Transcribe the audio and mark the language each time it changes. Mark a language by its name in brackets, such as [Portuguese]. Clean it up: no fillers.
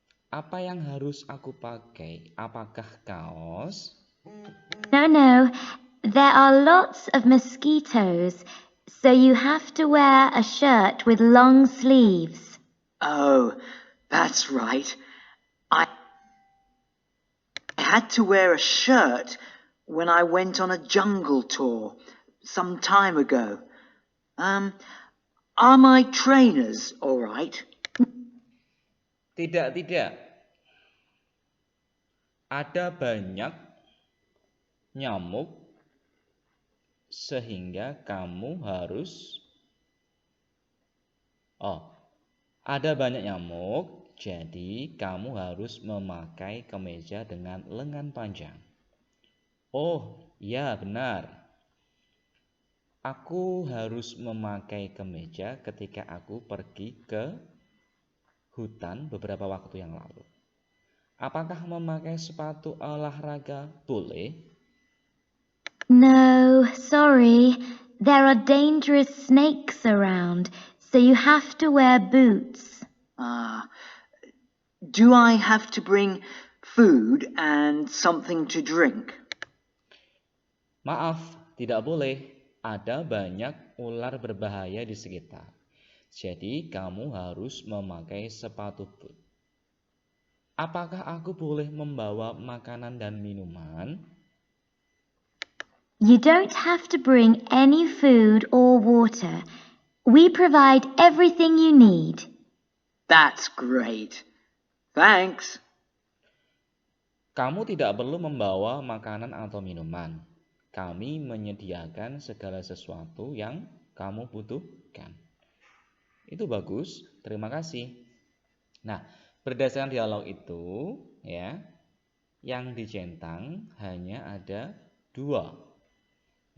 [Indonesian] Apa yang harus aku pakai? Apakah kaos? [English] No. There are lots of mosquitoes, so you have to wear a shirt with long sleeves. Oh, that's right. I had to wear a shirt when I went on a jungle tour some time ago. Are my trainers all right? [Indonesian] Tidak. Ada banyak nyamuk sehingga kamu harus ada banyak nyamuk, jadi kamu harus memakai kemeja dengan lengan panjang. Oh, ya benar. Aku harus memakai kemeja ketika aku pergi ke hutan beberapa waktu yang lalu. Apakah memakai sepatu olahraga boleh? [English] No, sorry. There are dangerous snakes around, so you have to wear boots. Do I have to bring food and something to drink? [Indonesian] Maaf, tidak boleh. Ada banyak ular berbahaya di sekitar. Jadi kamu harus memakai sepatu boot. Apakah aku boleh membawa makanan dan minuman? [English] You don't have to bring any food or water. We provide everything you need. That's great. Thanks. [Indonesian] Kamu tidak perlu membawa makanan atau minuman. Kami menyediakan segala sesuatu yang kamu butuhkan. Itu bagus, terima kasih. Nah, berdasarkan dialog itu, ya, yang dicentang hanya ada 2.